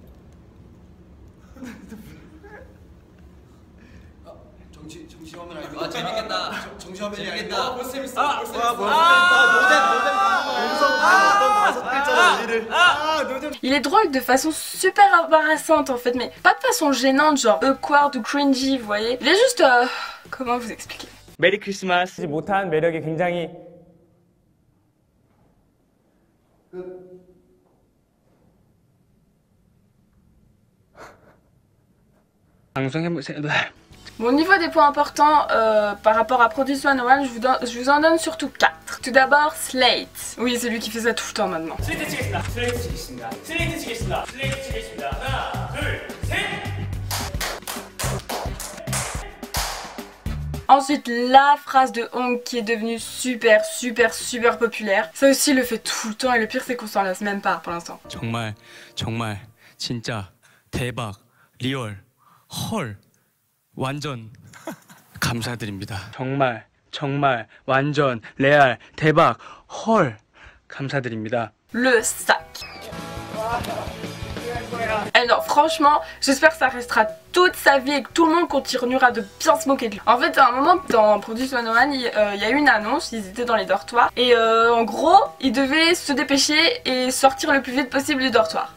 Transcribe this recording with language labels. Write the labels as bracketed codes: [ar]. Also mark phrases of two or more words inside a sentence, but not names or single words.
[fr] Il est drôle de façon super embarrassante en fait, mais pas de façon gênante, genre awkward ou cringy, vous voyez. Il est juste... comment vous expliquer? [ko] 메리 크리스마스. 못한 매력이 굉장히 방송해보세요. [fr] Bon, au niveau des points importants par rapport à Produce 101, je vous en donne surtout 4. Tout d'abord, Slate. Oui, c'est lui qui fait ça tout le temps maintenant. Ensuite, la phrase de Hong qui est devenue super populaire. Ça aussi, il le fait tout le temps et le pire, c'est qu'on s'en lasse même pas pour l'instant. [ko] 정말 진짜 대박 리얼 헐 완전 감사드립니다. 정말 완전 레알 대박 헐 감사드립니다. [fr] Le sac. Et non, franchement, j'espère que ça restera toute sa vie et que tout le monde continuera de bien se moquer de lui. En fait, à un moment, dans Produce 101, il y a eu une annonce, ils étaient dans les dortoirs. Et en gros, ils devaient se dépêcher et sortir le plus vite possible du dortoir.